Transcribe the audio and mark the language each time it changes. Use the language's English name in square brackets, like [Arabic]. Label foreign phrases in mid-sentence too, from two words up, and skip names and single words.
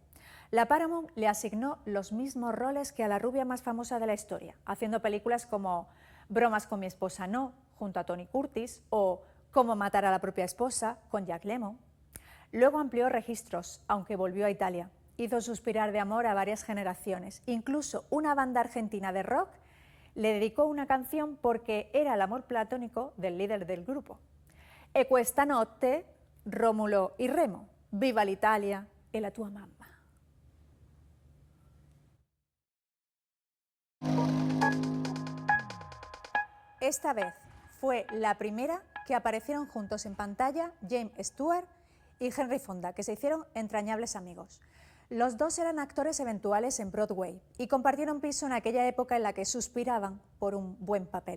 [Spanish] La Paramount le asignó los mismos roles que a la rubia más famosa de la historia, haciendo películas como Bromas con mi esposa no, junto a Tony Curtis, o Cómo matar a la propia esposa, con Jack Lemmon. Luego amplió registros, aunque volvió a Italia. Hizo suspirar de amor a varias generaciones. Incluso una banda argentina de rock le dedicó una canción porque era el amor platónico del líder del grupo. [Italian] E questa notte, Rómulo y Remo, viva l'Italia e la tua mamma. [Spanish] Esta vez fue la primera que aparecieron juntos en pantalla James Stewart y Henry Fonda, que se hicieron entrañables amigos. Los dos eran actores eventuales en Broadway y compartieron piso en aquella época en la que suspiraban por un buen papel.